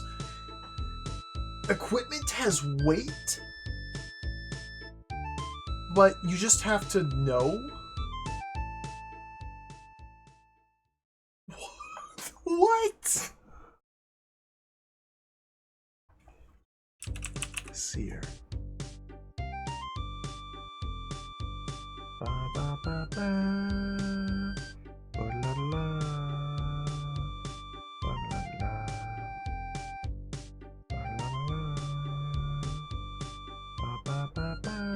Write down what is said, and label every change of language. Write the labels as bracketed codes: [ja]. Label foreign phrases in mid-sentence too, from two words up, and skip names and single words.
[en] Equipment has weight? But you just have to know? What? Let's see here. Ba ba ba ba. Ba la la. Ba la la. Ba la la. Ba ba ba ba.